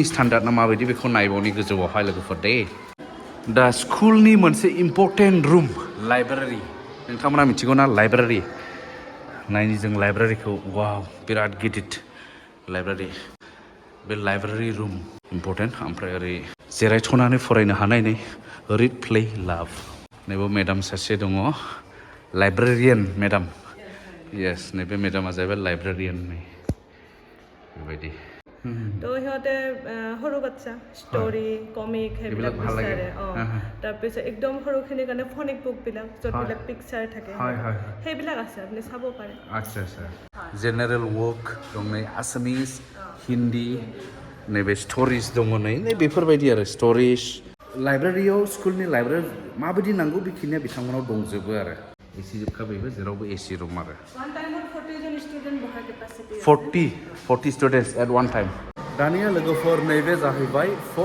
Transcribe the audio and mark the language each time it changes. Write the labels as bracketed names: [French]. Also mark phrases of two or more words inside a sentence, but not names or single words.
[Bodo] स्टान्डार्डना माबायदि बेखौ नायबावनि गोजौआवहाय लोगोफोर दे दा स्कुलनि मोनसे [English] important room [Bodo] लाइब्रेरि नोंथांमोना मिथिगौ ना लाइब्रेरि नायनि जों लाइब्रेरिखौ वाव बिराद गिदिर लाइब्रेरि बे [English] library room important [Bodo] ओमफ्राय ओरै जिरायथ'नानै फरायनो हानाय नै [English] read play love [Bodo] नैबाव मेडाम सासे दङ [English] librarian madam yes [Bodo] नैबे मेडामा जाहैबाय लाइब्रेरियान नै बेबायदि [Assamese] তো সিহঁতে সৰু বাচ্চা ষ্টৰী কমিক সেইবিলাক বিচাৰে তাৰপিছত একদম সৰুখিনিৰ কাৰণে ফনিক বুকবিলাক য'তবিলাক পিকচাৰ থাকে সেইবিলাক আছে আপুনি চাব পাৰে [Bodo] আচ্ছা জেনেৰেল वर्क दं नै आसामिस हिन्दी नैबे स्ट'रिज दङ नै बेफोरबायदि आरो स्ट'रिज लाइब्रेरियाव स्कुलनि लाइब्रेरि माबायदि नांगौ बेखिनिया बिथांमोनाव दंजोबो आरो एसि जोबखा बेबो जेरावबो [English] AC room [Bodo] आरो 40 [English] students at one time [Bodo] दानिया लोगोफोर नैबे जाहैबाय 4th